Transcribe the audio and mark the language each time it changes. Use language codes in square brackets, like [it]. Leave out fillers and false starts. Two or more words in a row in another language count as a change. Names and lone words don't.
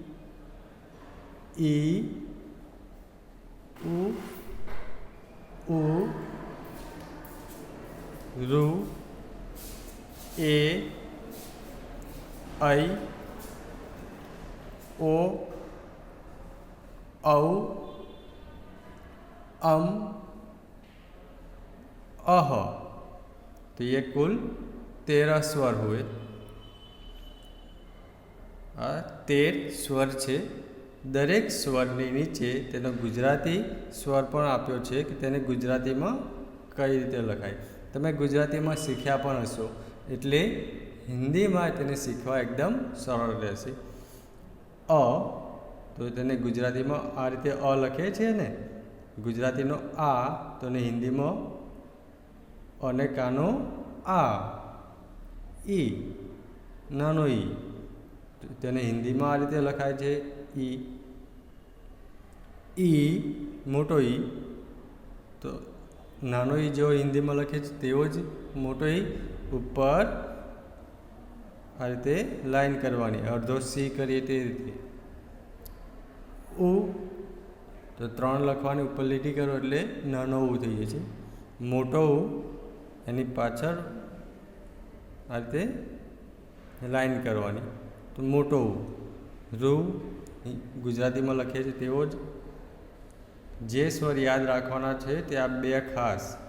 [hi] उ, रू, ए, ऐ, ओ, औ, अम, अह। तो ये कुल 13 स्वर हुए। [gu] 13 સ્વર છે। દરેક સ્વરની નીચે તેનો ગુજરાતી સ્વર પણ આપ્યો છે કે તેને ગુજરાતીમાં કઈ રીતે લખાય। તમે ગુજરાતીમાં શીખ્યા પણ હશો, એટલે હિંદીમાં તેને શીખવા એકદમ સરળ રહેશે। અ તો તેને ગુજરાતીમાં આ રીતે અ લખે છે ને, ગુજરાતીનો આ તો ને હિંદીમાં અને કાનો આ। ઈ નાનો ઈ તેને હિંદીમાં આ રીતે લખાય છે ઈ। મોટો ઈ તો નાનો ઈ જો હિંદીમાં લખે છે તેવો જ મોટો ઈ ઉપર આ રીતે લાઇન કરવાની, અર્ધો સી કરીએ તે રીતે। ઉ તો 3 લખવાની, ઉપર લીટી કરો એટલે નાનો उ થઈ જાય છે। મોટો उ એની પાછળ આ રીતે લાઈન કરવાની, તો મોટો उ। રૂ ગુજરાતીમાં લખીએ છીએ તેવો જ। જે સ્વર યાદ રાખવાના છે તે આ બે ખાસ।